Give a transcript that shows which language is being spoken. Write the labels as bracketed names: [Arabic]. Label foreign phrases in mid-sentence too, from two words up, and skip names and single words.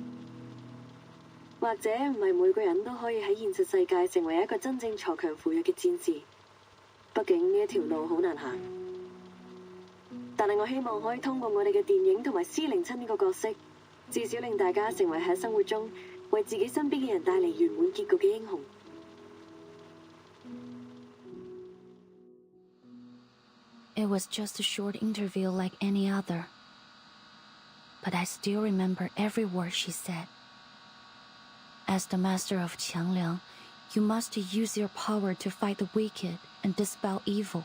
[Cantonese] 或者唔係每個人都可以喺現實世界成為一個真正鋤強扶弱嘅戰士，畢竟呢一條路好難行。但係我希望可以通過我哋嘅電影同埋C07呢個角色， 至少令大家成為喺生活中為自己身邊嘅人帶嚟圓滿結局嘅英雄。 [English] It was just a short interview like any other. But I still remember every word she said. As the master of Qiangliang, you must use your power to fight the wicked and dispel evil.